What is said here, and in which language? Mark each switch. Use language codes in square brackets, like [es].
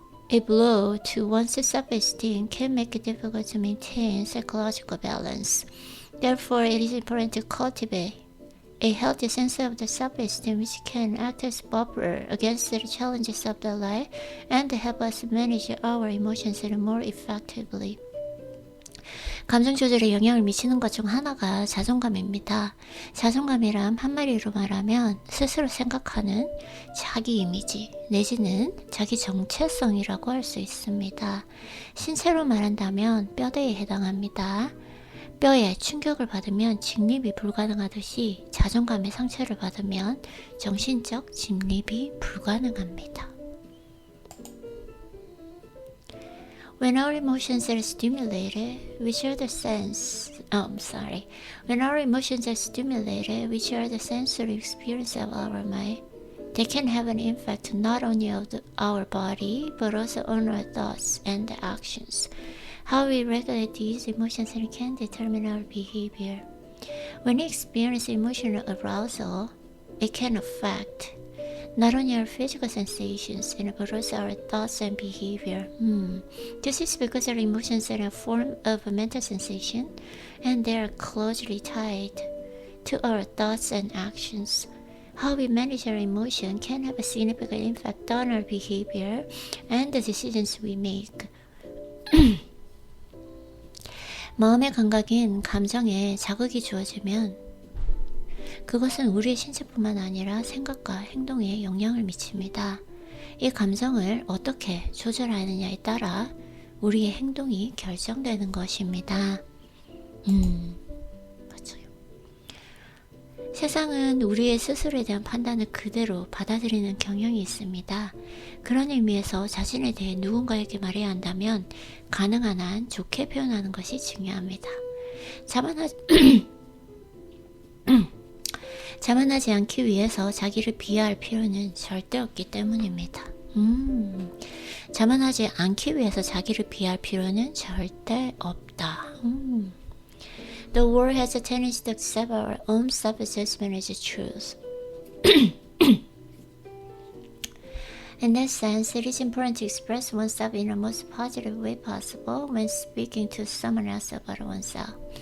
[en] A blow to one's self-esteem can make it difficult to maintain psychological balance. Therefore, it is important to cultivate a healthy sense of the self-esteem, which can act as buffer against the challenges of the life and help us manage our emotions more effectively. [ko] 감정 조절에 영향을 미치는 것 중 하나가 자존감입니다. 자존감이란 한마디로 말하면 스스로 생각하는 자기 이미지 내지는 자기 정체성이라고 할 수 있습니다. 신체로 말한다면 뼈대에 해당합니다. 뼈에 충격을 받으면 직립이 불가능하듯이 자존감의 상처를 받으면 정신적 직립이 불가능합니다. [en] When our emotions are stimulated, which are the sensory experience of our mind, they can have an impact not only on our body but also on our thoughts and actions. How we regulate these emotions can determine our behavior. When we experience emotional arousal, it can affect not only our physical sensations but also our thoughts and behavior. This is because our emotions are a form of a mental sensation and they are closely tied to our thoughts and actions. How we manage our emotion can have a significant impact on our behavior and the decisions we make. [ko] 마음의 감각인 감정에 자극이 주어지면 그것은 우리의 신체뿐만 아니라 생각과 행동에 영향을 미칩니다. 이 감정을 어떻게 조절하느냐에 따라 우리의 행동이 결정되는 것입니다. 맞아요. 세상은 우리의 스스로에 대한 판단을 그대로 받아들이는 경향이 있습니다. 그런 의미에서 자신에 대해 누군가에게 말해야 한다면 가능한 한 좋게 표현하는 것이 중요합니다. 자만하지 않기 위해서 자기를 비하할 필요는 절대 없기 때문입니다. 자만하지 않기 위해서 자기를 비하할 필요는 절대 없다. [en] The world has a tendency to accept our own self-assessment as truth. In that sense, it is important to express oneself in the most positive way possible when speaking to someone else about oneself.